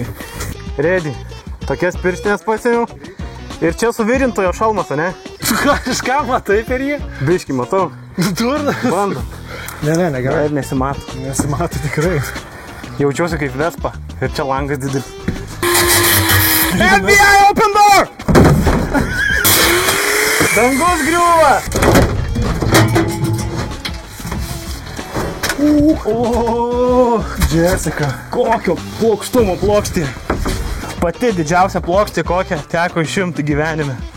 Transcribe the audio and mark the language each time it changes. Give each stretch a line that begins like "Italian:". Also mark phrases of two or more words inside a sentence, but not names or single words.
Lithuanian: Ready. Tokias pirštinės pasėmiau. Ir čia suvirintojo šalmas, ne? Tu kažką matai per jį? Biškį matau. Durnas? Bando. Ne, negerai. Ir nesimato. Nesimato tikrai. Jaučiuosi kaip Vespa. Ir čia langas didelis.
English: FBI open door!
Lithuanian: Dangus griūva! Jessica. Kokio plokštumo plokštė. Pati didžiausia plokštė, kokią teko išimti gyvenime.